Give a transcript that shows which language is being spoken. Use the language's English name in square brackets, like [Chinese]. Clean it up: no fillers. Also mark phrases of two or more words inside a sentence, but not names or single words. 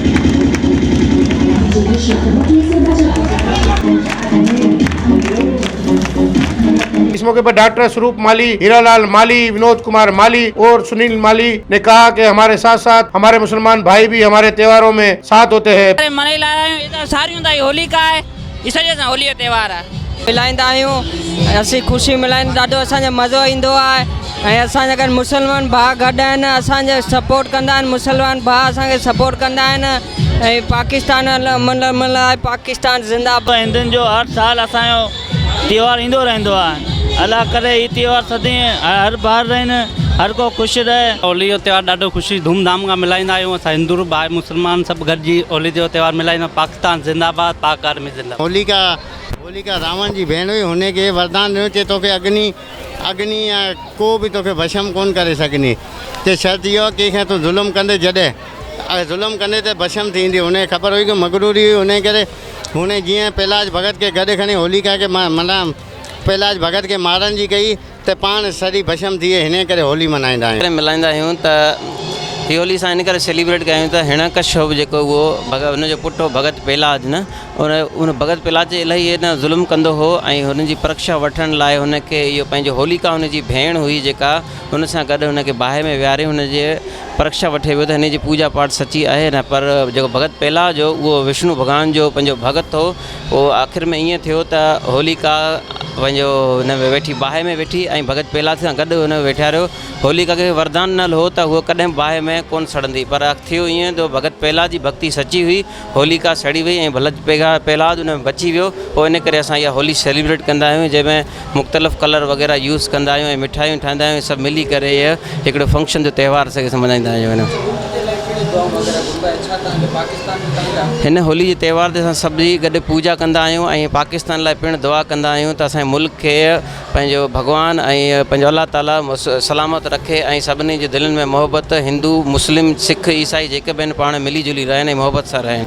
[Hindi] इस मौके पर डॉक्टर स्वरूप माली, हीरालाल माली, विनोद कुमार माली और सुनील माली ने कहा कि हमारे साथ साथ हमारे मुसलमान भाई भी हमारे त्योहारों में साथ होते हैं। होली का है इस वजह से होली त्योहार है [Sindhi] मिलाईंदा आहियूं, असीं ख़ुशी मिलाईंदा, ॾाढो असांजो मज़ो ईंदो आहे। ऐं असांजा गॾु मुसलमान भाउ गॾु आहिनि, असांजे सपोर्ट कंदा आहिनि, मुसलमान भाउ असांखे सपोर्ट कंदा आहिनि। ऐं पाकिस्तान लाइ पाकिस्तान ज़िंदाबाद। हिंदुनि जो हर साल असांजो त्योहार ईंदो रहंदो आहे। अल्लाह करे हीउ त्योहार सदी हर बार रहनि, हर को ख़ुशि रहे। होली जो त्योहार ॾाढो ख़ुशी धूमधाम खां मिलाईंदा आहियूं। असां हिंदू भाई मुसलमान सभु गॾिजी होली जो त्योहार मिलाईंदा। पाकिस्तान ज़िंदाबाद, पाक आर्मी ज़िंदाबाद। होली का रावण जी भेण हुई, हुन खे वरदान ॾिनो चे तोखे अग्नि या को बि तोखे भस्म कोन करे सघंदी। ते शर्त इहो कंहिंखे तूं ज़ुल्म कंदे जॾहिं ज़ुल्म कंदे त भस्म थींदी। हुनखे ख़बर हुई कि मगरूरी हुई, हुन करे हुन जीअं प्रहलाद भगत खे गॾु खणी होलिका खे माना प्रहलाद भगत खे मारण जी कई त पाण सॼी भस्म थी वई। हिन करे होली मल्हाईंदा आहियूं। मिलाईंदा आहियूं त हीअ होली असां इन करे सेलिब्रेट कयूं त हिरण्यकश्यप जेको उहो हुनजो पुटु भगत प्रहलाद न उन भगत प्रहलाद जे इलाही न ज़ुल्म कंदो हो ऐं हुनजी परीक्षा वठण लाइ हुनखे इहो पंहिंजो होलिका हुनजी भेण हुई जेका हुन सां गॾु हुनखे बाहि में विहारे हुनजे परीक्षा वठे वियो त हिन जी पूजा पाठ सची आहे न। पर जेको भगत प्रहलाद जो उहो विष्णु भॻवान जो पंहिंजो भगत हो, उहो आख़िर में ईअं थियो त होलिका पंहिंजो हुन में वेठी बाहि में वेठी ऐं भगत प्रहलाद सां गॾु हुन वेठारियो। होलिका खे वरदान न हो त उहो कॾहिं बाहि में कोन सड़ंदी, पर थियो ईअं त भगत प्रहलाद जी भक्ति सची हुई, होलिका सड़ी वई ऐं भगत प्रहलाद हुन में बची वियो। पोइ इन करे असां इहा होली सेलिब्रेट कंदा आहियूं, जंहिंमें मुख़्तलिफ़ कलर वग़ैरह यूज़ कंदा आहियूं ऐं मिठाइयूं ठाहींदा आहियूं। सभु मिली करे इहा हिकिड़ो फंक्शन जो त्योहार असांखे सम्झाईंदा आहियूं। हिन होली जे त्योहार ते असां सभई गॾु पूजा कंदा आहियूं ऐं पाकिस्तान लाइ पिणु दुआ कंदा आहियूं त असांजे मुल्क खे पंहिंजो भॻवानु ऐं पंहिंजो अल्लाह ताला सलामत रखे ऐं सभिनी जे दिलनि में मोहबत, हिंदू मुस्लिम सिख ईसाई जेके बि आहिनि पाण मिली जुली रहनि ऐं मोहबत सां रहनि।